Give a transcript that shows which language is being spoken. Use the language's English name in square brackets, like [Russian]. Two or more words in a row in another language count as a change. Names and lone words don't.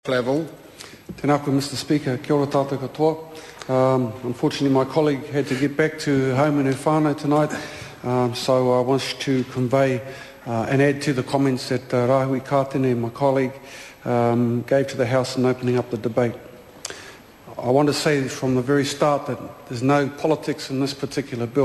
[English] Level. [Māori] Tēnā koe, [English] Mr. Speaker. [Māori] Kia ora tātou katoa. [English] Unfortunately, my colleague had to get back to home in her whānau tonight, so I want to convey and add to the comments that Rahui Kātene, my colleague, gave to the House in opening up the debate. I want to say from the very start that there's no politics in this particular bill.